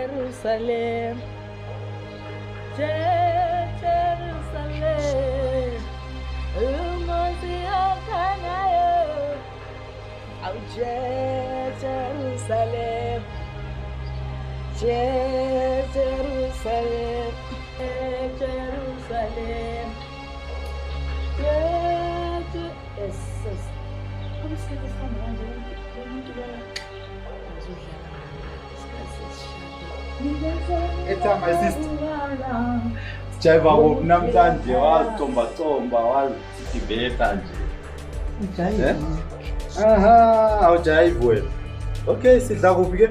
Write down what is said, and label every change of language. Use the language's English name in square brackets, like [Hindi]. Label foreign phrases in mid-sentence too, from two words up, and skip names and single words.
[Xhosa] Jerusalem, Jerusalem, umuzi okanayo, awu Jerusalem, Jerusalem, Jerusalem, [English] yes. [Portuguese] Como se diz essa mãe? Muito bem. [English] Ethi my sister. [Xhosa] Sijayiva kuphi namhlanje wazicomba wazidibeta nje. Ujayiva. Aha, awujayivi wena. Okay, sidla kuphi ke?